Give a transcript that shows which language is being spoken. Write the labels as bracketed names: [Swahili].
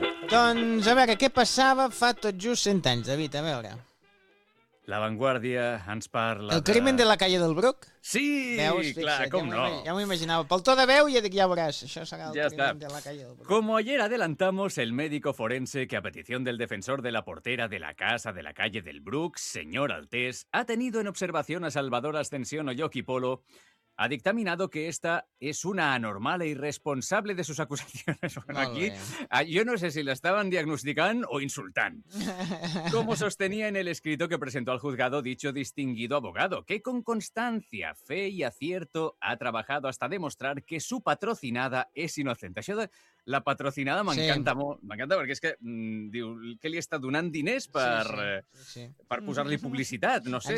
[Catalan] Doncs a veure, què passava fa tot just 100 anys, David, a veure... La Vanguardia ens parla... [Spanish] El crimen de la calle del Bruc? [Catalan] Sí, veus, fixa, clar, com ja no. Ja m'ho imaginava. Pel to de veu ja dic, ja veuràs, això serà el ja crimen està. [Spanish] De la calle del Bruc. Como ayer adelantamos, el médico forense que a petición del defensor de la portera de la casa de la calle del Bruc, señor Altés, ha tenido en observación a Salvador Ascensión Oyoki Polo, ha dictaminado que esta es una anormal e irresponsable de sus acusaciones. Bueno, aquí, yo no sé si la estaban diagnosticando o insultando. Como sostenía en el escrito que presentó al juzgado dicho distinguido abogado, que con constancia, fe y acierto ha trabajado hasta demostrar que su patrocinada es inocente. [Catalan] la patrocinada m'encanta molt. M'encanta perquè és que diu que li està donant diners per, per posar-li publicitat, no sé.